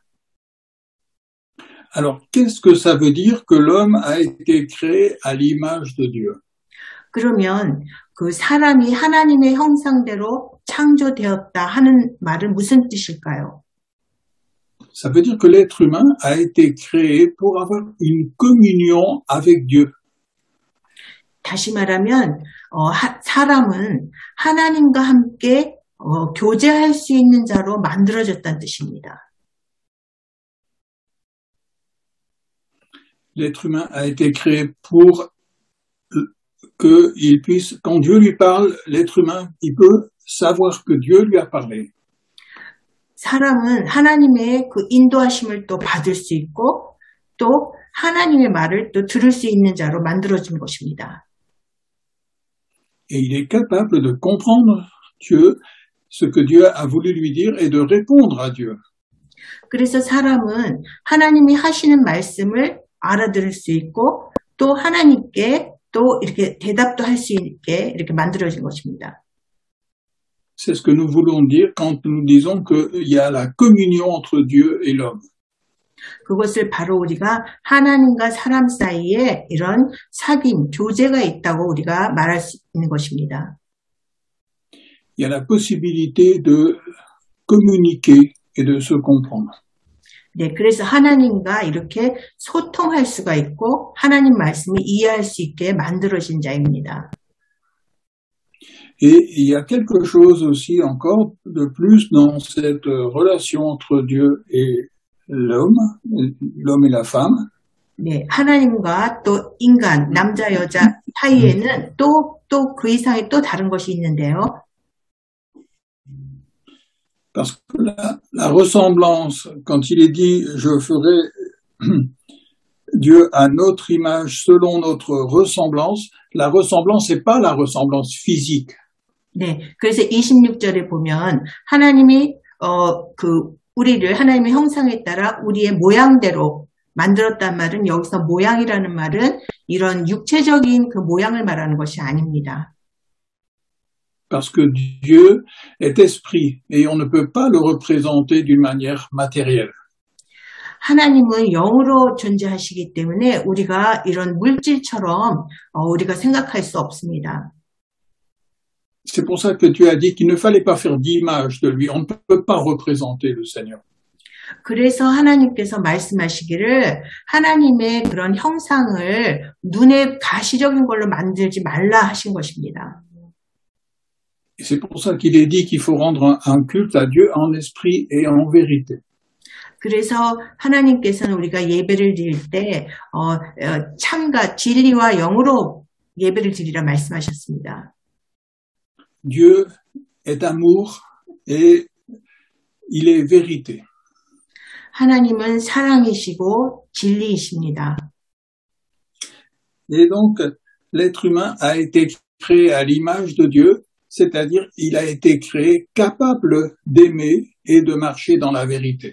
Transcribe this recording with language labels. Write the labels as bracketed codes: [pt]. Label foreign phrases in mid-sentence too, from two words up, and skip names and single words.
[fr] Alors, qu'est-ce que ça veut dire que l'homme a été créé à l'image de Dieu? [ko] 그러면 그 사람이 하나님의 형상대로 창조되었다 하는 말은 무슨 뜻일까요? [fr] Ça veut dire que l'être humain a été créé pour avoir une communion avec Dieu. [ko] 다시 말하면 사람은 하나님과 함께 교제할 수 있는 자로 만들어졌다는 뜻입니다. [fr] L'être humain a été créé pour qu'il puisse, quand Dieu lui parle, l'être humain, il peut savoir que Dieu lui a parlé. [ko] 사람은 하나님의 그 인도하심을 또 받을 수 있고 또 하나님의 말을 또 들을 수 있는 자로 만들어진 것입니다. [fr] Et il est capable de comprendre Dieu, ce que Dieu a voulu lui dire et de répondre à Dieu. [ko] 그래서 사람은 하나님이 하시는 말씀을 알아들을 수 있고 또 하나님께 또 이렇게 대답도 할 수 있게 이렇게 만들어진 것입니다. [fr] C'est ce que nous voulons dire quand nous disons qu'il y a la communion entre Dieu et l'homme. [ko] 그것을 바로 우리가 하나님과 사람 사이에 이런 사귐, 교제가 있다고 우리가 말할 수 있는 것입니다. [fr] il y a la possibilité de communiquer et de se comprendre. [ko] 네, 그래서 하나님과 이렇게 소통할 수가 있고 하나님 말씀을 이해할 수 있게 만들어진 자입니다. [fr] Et il y a quelque chose aussi encore de plus dans cette relation entre Dieu et l'homme et la femme. [ko] 네, 하나님과 또 인간, 남자, 여자 사이에는 또 그 이상의 또 다른 것이 있는데요. [fr] Parce que la ressemblance, quand il est dit « je ferai Dieu à notre image selon notre ressemblance », la ressemblance n'est pas la ressemblance physique. [ko] 네, 그래서 26절에 보면 하나님이 우리를 하나님의 형상에 따라 우리의 모양대로 만들었단 말은 여기서 모양이라는 말은 이런 육체적인 그 모양을 말하는 것이 아닙니다. [fr] Parce que Dieu est esprit et on ne peut pas le représenter d'une manière matérielle. [ko] 하나님은 영으로 존재하시기 때문에 우리가 이런 물질처럼 우리가 생각할 수 없습니다. [fr] C'est pour ça que Dieu a dit qu'il ne fallait pas faire d'image de lui. On ne peut pas représenter le Seigneur. [ko] 그래서 하나님께서 말씀하시기를 하나님의 그런 형상을 눈에 가시적인 걸로 만들지 말라 하신 것입니다. [fr] Et c'est pour ça qu'il est dit qu'il faut rendre un culte à Dieu en esprit et en vérité. [ko] 그래서 하나님께서는 우리가 예배를 드릴 때 참과 진리와 영으로 예배를 드리라 말씀하셨습니다. [fr] Dieu est amour et il est vérité. [ko] 하나님은 사랑이시고 진리이십니다. [fr] Et donc, l'être humain a été créé à l'image de Dieu, c'est-à-dire il a été créé capable d'aimer et de marcher dans la vérité.